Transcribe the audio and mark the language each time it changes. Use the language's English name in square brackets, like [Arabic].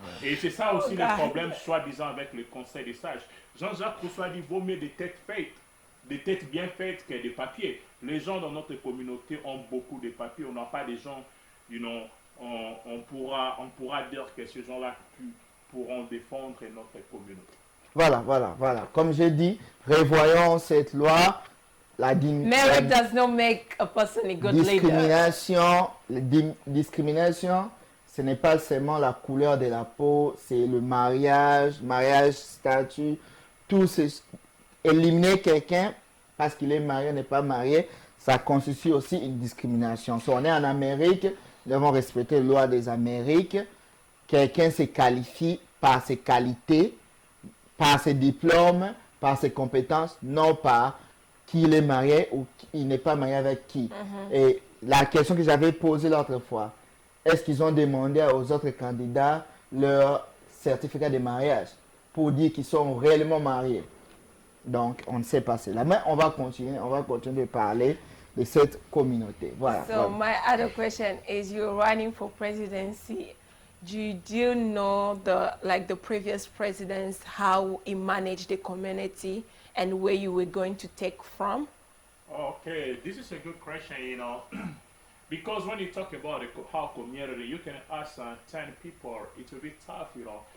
[French] Et c'est ça aussi le problème, soi-disant, avec le conseil des sages. Jean-Jacques Rousseau a dit, vaut mieux des têtes faites, des têtes bien faites que des papiers. Les gens dans notre communauté ont beaucoup de papiers, on n'a pas des gens, [English] you know, [French] on pourra dire que ces gens-là pourront défendre notre communauté. Voilà. Comme j'ai dit, revoyons cette loi. [English] Marriage does not make a person a good [French] discrimination, discrimination, ce n'est pas seulement la couleur de la peau, c'est le mariage, statut, tout c'est éliminer quelqu'un parce qu'il est marié, n'est pas marié, ça constitue aussi une discrimination. Si on est en Amérique, nous devons respecter les lois des Amériques. Quelqu'un se qualifie par ses qualités, par ses diplômes, par ses compétences, non par qui il est marié ou il n'est pas marié avec qui. Et la question que j'avais posée l'autre fois, est-ce qu'ils ont demandé aux autres candidats leur certificat de mariage pour dire qu'ils sont réellement mariés? Donc, on ne sait pas cela. Mais on va continuer de parler de cette communauté. Voilà. [English] So my other question is, you're running for presidency. Do you know the previous presidents, how he managed the community and where you were going to take from? Okay, this is a good question, you know, because when you talk about how community, you can ask 10 people, it will be tough, you know.